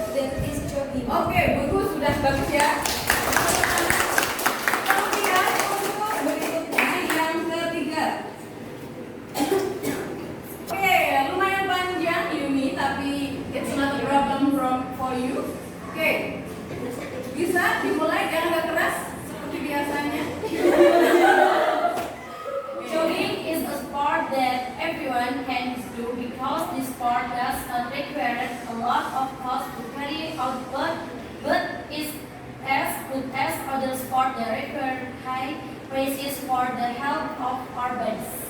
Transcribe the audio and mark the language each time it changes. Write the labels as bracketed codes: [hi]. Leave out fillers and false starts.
[en] That is jogging. [id] Oke, bagus, sudah bagus ya. Kemudian untuk berikutnya yang ketiga. Oke, lumayan panjang Yuni, tapi [en] it's not a problem for you. [id] Oke, bisa dimulai yang agak keras seperti biasanya. [en] Jogging is a sport that everyone can do because this sport does not require a lot of cost to carry out, but is as good as other sports that require high prices for the health of our bodies.